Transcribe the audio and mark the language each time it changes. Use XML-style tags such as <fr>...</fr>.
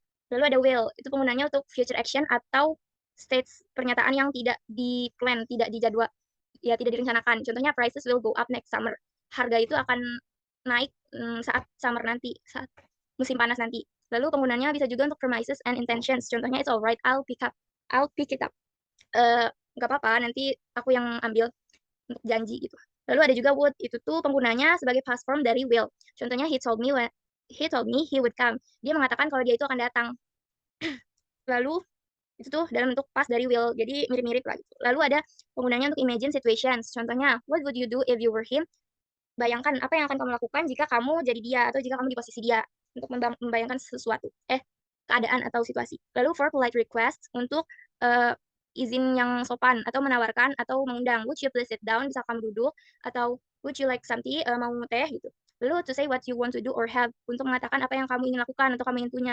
<id>Lalu ada will, itu penggunaannya untuk</id> <en>future action</en> <id>atau states pernyataan yang tidak di-plan, tidak dijadwal, ya tidak direncanakan. Contohnya,</id> <en>prices will go up next summer.</en> <id>Harga itu akan naik saat summer nanti, saat musim panas nanti. Lalu penggunaannya bisa juga untuk</id> <en>promises and intentions.</en> <id>Contohnya,</id> <en>it's alright, I'll pick it up.</en> <id>Nggak apa-apa, nanti aku yang ambil untuk janji gitu. Lalu ada juga would, itu tuh penggunanya sebagai past form dari will. Contohnya,</id> <en>he told me he would come.</en> <id>Dia mengatakan kalau dia itu akan datang. Lalu itu tuh dalam bentuk past dari will, jadi mirip-mirip lah gitu. Lalu ada penggunanya untuk</id> <en>imagine situations. Contohnya, what would you do if you were him?</en> <id>Bayangkan apa yang akan kamu lakukan jika kamu jadi dia atau jika kamu di posisi dia, untuk membayangkan sesuatu, keadaan atau situasi. Lalu</id> <en>for polite request,</en> <id>untuk uh, izin yang sopan atau menawarkan atau mengundang.</id> <en>Would you please sit down?</en> <id>Bisa kamu duduk? Atau</id> <en>would you like some tea?</en> <id>Mau teh gitu. Lalu</id> <en>to say what you want to do or have,</en> <id>untuk mengatakan apa yang kamu ingin lakukan atau kamu ingin punya.</id>